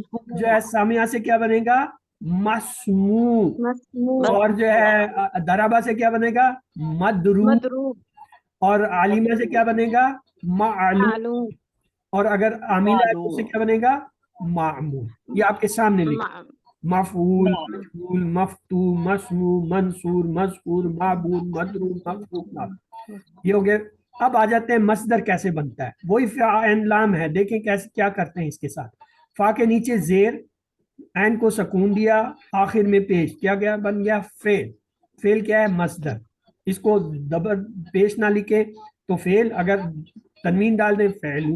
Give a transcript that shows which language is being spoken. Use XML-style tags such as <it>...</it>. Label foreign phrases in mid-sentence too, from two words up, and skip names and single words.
<hi>है सामिया से क्या बनेगा, मस्मू, مسموع और जो है दराबा से क्या बनेगा मदरू, مضروب और आलिमा से क्या बनेगा मालूम, معلوم और अगर आमिला है तो उससे मालूम, क्या बनेगा मामूल। ये आपके सामने लिखा, مع</hi> <ar>مفعول، مجبول، مفتوح، مسموع، منصور، مذكور، معبود، مضروب، مفروق، ناب.</ar> <hi>ये हो गया। अब आ जाते हैं मसदर कैसे बनता है। वही फ़ाएन लाम है, देखें कैसे क्या करते हैं इसके साथ। फा के नीचे जेर, ऐन को सकून दिया, आखिर में पेश क्या गया, बन गया फेल। फेल क्या है मसदर, इसको दबर पेश ना लिखे तो फेल, अगर तनवीन डाल दें फेलू।</hi>